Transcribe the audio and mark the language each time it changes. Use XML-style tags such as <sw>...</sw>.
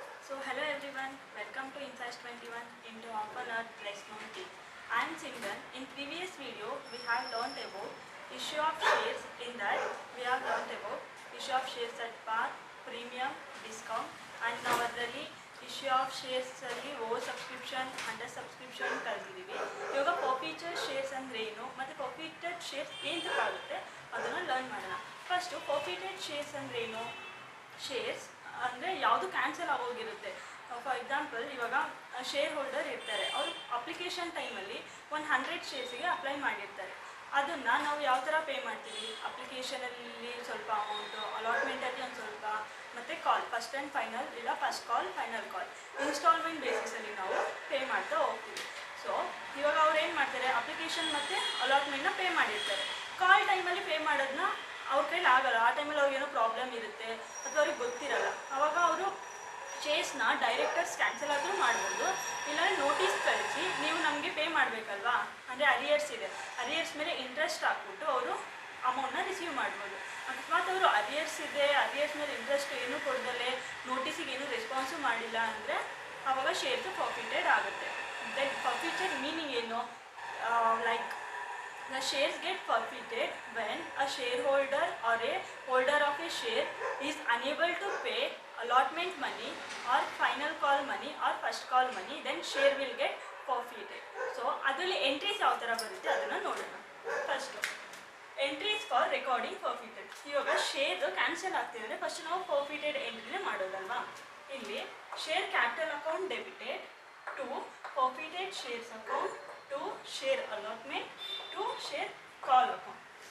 <en>So hello everyone, welcome to Insights 21 into Often Earth Less Known Thing. I am Simran. In previous video, we have learnt about issue of shares. In that, we have learnt about issue of shares at par, premium, discount, and now</en> <kn>ಅದರಲ್ಲಿ issue of shares ಅಲ್ಲಿ over subscription under subscription ಕಲಿತಿದ್ದೀವಿ. ಇವಾಗ ಫಾರ್ಫೀಚರ್ shares ಅಂದರೆ ಏನು ಮತ್ತು ಫಾರ್ಫೀಟೆಡ್ shares ಏನಕ್ಕಾಗುತ್ತೆ ಅದನ್ನು learn ಮಾಡೋಣ. First ಫಾರ್ಫೀಟೆಡ್ shares ಅಂದರೆ ಏನು? ಶೇರ್ಸ್ ಅಂದರೆ ಯಾವುದು ಕ್ಯಾನ್ಸಲ್ ಆಗೋಗಿರುತ್ತೆ. ಫಾರ್ ಎಕ್ಸಾಂಪಲ್ ಇವಾಗ ಶೇರ್ ಹೋಲ್ಡರ್ ಇರ್ತಾರೆ, ಅವರು ಅಪ್ಲಿಕೇಶನ್ ಟೈಮಲ್ಲಿ 100 ಶೇರ್ಸಿಗೆ ಅಪ್ಲೈ ಮಾಡಿರ್ತಾರೆ. ಅದನ್ನು ನಾವು ಯಾವ ಥರ ಪೇ ಮಾಡ್ತೀವಿ? ಅಪ್ಲಿಕೇಶನಲ್ಲಿ ಸ್ವಲ್ಪ ಅಮೌಂಟು, ಅಲಾಟ್ಮೆಂಟಲ್ಲಿ ಒಂದು ಸ್ವಲ್ಪ, ಮತ್ತು ಕಾಲ್ ಫಸ್ಟ್ ಆ್ಯಂಡ್ ಫೈನಲ್ ಇಲ್ಲ first call final call instalment ಬೇಸಿಸಲ್ಲಿ ನಾವು ಪೇ ಮಾಡ್ತಾ ಹೋಗ್ತೀವಿ. ಸೊ ಇವಾಗ ಅವ್ರು ಏನು ಮಾಡ್ತಾರೆ, ಅಪ್ಲಿಕೇಶನ್ ಮತ್ತು ಅಲಾಟ್ಮೆಂಟ್ನ ಪೇ ಮಾಡಿರ್ತಾರೆ. ಕಾಲ್ ಟೈಮಲ್ಲಿ ಪೇ ಮಾಡೋದನ್ನ ಅವ್ರ ಕೈಲಿ ಆಗಲ್ಲ. ಆ ಟೈಮಲ್ಲಿ ಅವ್ರಿಗೇನೋ ಪ್ರಾಬ್ಲಮ್ ಇರುತ್ತೆ ಅಥವಾ ಅವ್ರಿಗೆ ಗೊತ್ತಿರಲ್ಲ. ಆವಾಗ ಅವರು ಶೇರ್ಸ್ನ ಡೈರೆಕ್ಟರ್ಸ್ ಕ್ಯಾನ್ಸಲ್ ಆದರೂ ಮಾಡ್ಬೋದು, ಇಲ್ಲ ನೋಟಿಸ್ ಕಳಿಸಿ ನೀವು ನಮಗೆ ಪೇ ಮಾಡಬೇಕಲ್ವಾ, ಅಂದರೆ ಅರಿಯರ್ಸ್ ಇದೆ, ಅರಿಯರ್ಸ್ ಮೇಲೆ ಇಂಟ್ರೆಸ್ಟ್ ಹಾಕ್ಬಿಟ್ಟು ಅವರು ಅಮೌಂಟ್ನ ರಿಸೀವ್ ಮಾಡ್ಬೋದು. ಅಕಸ್ಮಾತ್ ಅವರು ಅರಿಯರ್ಸ್ ಇದೆ, ಅರಿಯರ್ಸ್ ಮೇಲೆ ಇಂಟ್ರೆಸ್ಟ್ ಏನೂ ಕೊಡ್ದಲ್ಲೇ ನೋಟಿಸಿಗೆ ಏನೂ ರೆಸ್ಪಾನ್ಸು ಮಾಡಿಲ್ಲ ಅಂದರೆ ಆವಾಗ ಶೇರ್ಸು ಫಾರ್ಫೀಟೆಡ್ ಆಗುತ್ತೆ. ದೆನ್ ಫಾರ್ಫೀಟೆಡ್ ಮೀನಿಂಗ್ ಏನು?</kn> <en>Like the shares get forfeited when a shareholder or a holder of a share is unable to pay allotment money or final call money or first call money, then share will get forfeited.</en> <kn>So ಅದರಲ್ಲಿ entries ಯಾವ ಥರ ಬರುತ್ತೆ ಅದನ್ನು ನೋಡೋಣ.</kn> <en>First entries for recording forfeited.</en> <kn>ಇವಾಗ share cancel ಆಗ್ತಿದ್ರೆ first ನಾವು forfeited ಎಂಟ್ರಿನೇ ಮಾಡೋದಲ್ವಾ.</kn> <en>ಇಲ್ಲಿ share capital account debited to forfeited shares account to share allotment to share call account.</en>